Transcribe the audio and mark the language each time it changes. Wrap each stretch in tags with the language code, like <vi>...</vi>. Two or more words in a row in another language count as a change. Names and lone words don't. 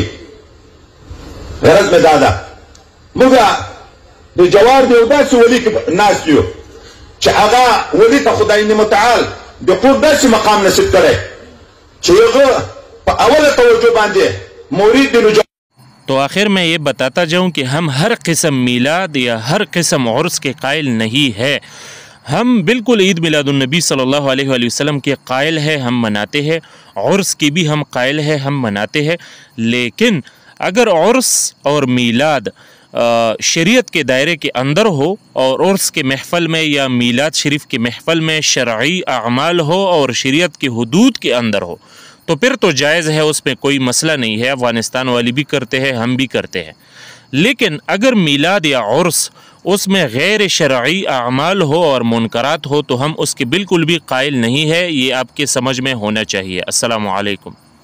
<ps>غرض مې دا ده موږ د جوار د یو داسې ولي کې ناست یو چې هغه ولي ته خدای متعال د قرب داسې مقام نصیب کړی چې هغه په اوله توجه باندې مرید د</ps> <ur>تو آخر میں یہ بتاتا جاؤں کہ ہم ہر قسم میلاد یا ہر قسم عرس کے قائل نہیں ہے. ہم بالکل عید میلادالنبی</ur> <ar>صلى الله عليه وسلم</ar> <ur>کے قائل ہے، ہم مناتے ہیں، عرس کی بھی ہم قائل ہے، ہم مناتے ہیں. لیکن اگر عرس اور میلاد شریعت کے دائرے کے اندر ہو اور عرس کے محفل میں یا میلاد شریف کے محفل میں شرعی اعمال ہو اور شریعت کے حدود کے اندر ہو تو پھر تو جائز ہے، اس میں کوئی مسئلہ نہیں ہے، افغانستان والی بھی کرتے ہیں، ہم بھی کرتے ہیں۔ لیکن اگر میلاد یا عرس اس میں غیر شرعی اعمال ہو اور منکرات ہو تو ہم اس کے بالکل بھی قائل نہیں ہے، یہ آپ کے سمجھ میں ہونا چاہیے۔</ur> <ar>السلام علیکم۔</ar>